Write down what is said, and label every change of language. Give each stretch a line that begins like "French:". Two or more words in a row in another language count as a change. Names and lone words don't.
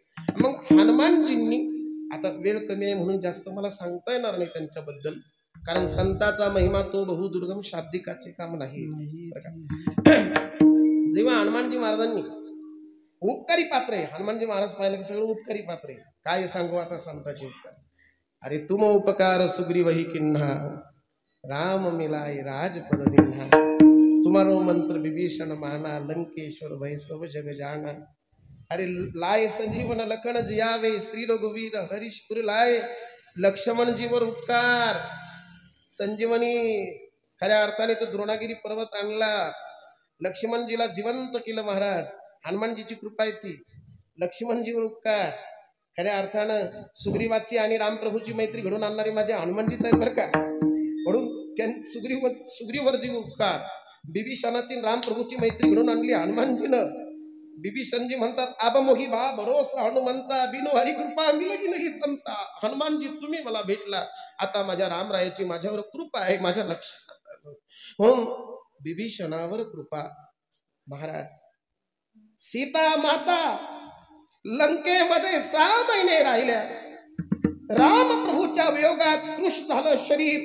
Marathi: मग हनुमानजींनी, आता वेळ कमी आहे म्हणून जास्त मला सांगता येणार नाही त्यांच्याबद्दल, कारण संताचा महिमा तो बहुदुर्गम, शाब्दिकाचे काम नाही. जेव्हा हनुमानजी महाराजांनी उपकारी पात्र आहे, हनुमानजी महाराज पाहिलं की सगळं उपकारी पात्र आहे. काय सांगू आता संताचे उपकार.
Awadhi: अरे तुम उपकार सुग्रीवही किन्हा, राम मिलाय राजपद दिन्हा. तुम्हारो मंत्र विभीषण माना, लंकेश्वर भय सब जग जाना. अरे लाय संजीवन लखन जियावे, श्री रघुवीर हरीशपुर लाय.
Marathi: लक्ष्मण जीवर उपकार संजीवनी खऱ्या अर्थाने तो द्रोणागिरी पर्वत आणला. लक्ष्मणजीला जिवंत केलं महाराज. हनुमानजीची कृपा आहे ती. लक्ष्मणजीवर उपकार खऱ्या अर्थानं सुग्रीवाची आणि रामप्रभूची मैत्री घडून आणणारे माझे हनुमानजीच आहेत बरं का. म्हणून सुग्रीवर जी उपकार, बिभीषणाची रामप्रभूची मैत्री घडून आणली हनुमानजीनं. बिभीषणजी म्हणतात
Awadhi: आबमोही बा भरोसा हनुमंता, बिनो हरी कृपा मिलगी नाही संता.
Marathi: हनुमानजी तुम्ही मला भेटला, आता माझ्या रामरायाची माझ्यावर कृपा आहे, माझ्या लक्षात आलं. म्हणून बिभीषणावर कृपा. महाराज सीता माता लंकेमध्ये 6 महिने राहिल्या. राम प्रभूच्या वियोगात कृश झालं शरीर.